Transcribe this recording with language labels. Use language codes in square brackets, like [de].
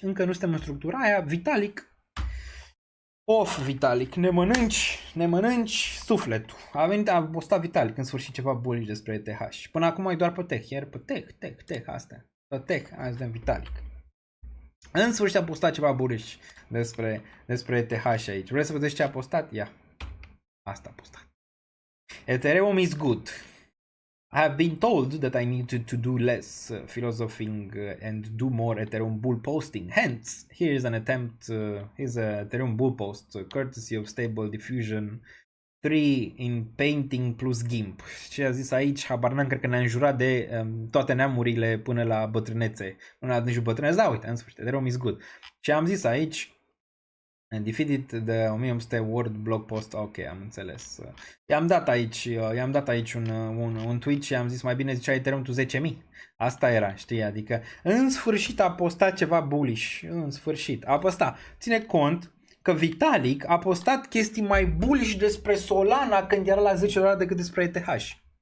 [ro] Încă nu suntem în structura aia. Vitalik, Vitalik, ne mănânci sufletul. A postat Vitalik în sfârșit ceva bullish despre ETH. Până acum e doar pe tech, iar pe tech, asta. Pe tech, azi de Vitalik. În sfârșit a postat ceva bullish despre ETH aici. Vreți să vedeți ce a postat? Ia. Asta a postat. [en] Ethereum is good. I have been told that I need to do less philosophing and do more Ethereum bull posting. Hence, here is an attempt, here's a Ethereum bull post, courtesy of Stable Diffusion 3 in Painting plus GIMP. [ro] Ce a zis aici, habar n-am, cred că ne-a înjurat de toate neamurile până la bătrânețe. Până la nici bătrânețe, da, uite, în sfârșit, [en] Ethereum is good. [ro] Ce am zis aici, [en] and defeated the 1800 word blog post. [ro] Ok, am înțeles. I-am dat aici un tweet și am zis mai bine zicea Ethereum tu 10.000. Asta era, știi? Adică în sfârșit a postat ceva bullish. În sfârșit. A postat. Ține cont că Vitalik a postat chestii mai bullish despre Solana când era la $10 decât despre ETH.